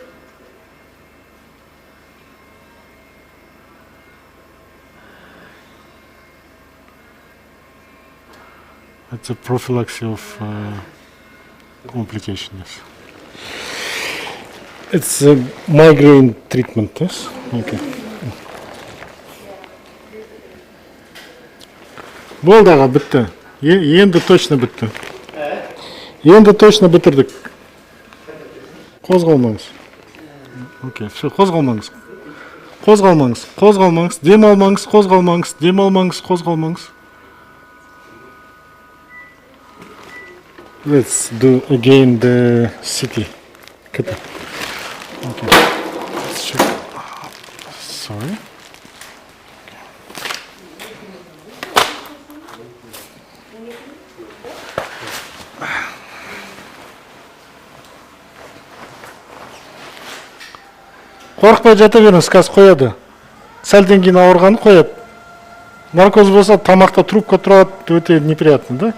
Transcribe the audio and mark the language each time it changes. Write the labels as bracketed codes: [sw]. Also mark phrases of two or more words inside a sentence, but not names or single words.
[en] It's a prophylaxis of complications. It's a migraine treatment, yes? [kk] Okay. Болды аға, бітті. Енді точно бітті. Енді точно бітірдік. Қозғалмаңыз. Окей, все, қозғалмаңыз. Демалмаңыз. [en] Let's do again the city. Okay. Let's check. Sorry. [kk] Қорықпай жата беріңіз, қазір қояды. Сәлден кейін ауырғаны қояды. Наркоз болса тамақта трубка тұрады, өте [ru] неприятно, да?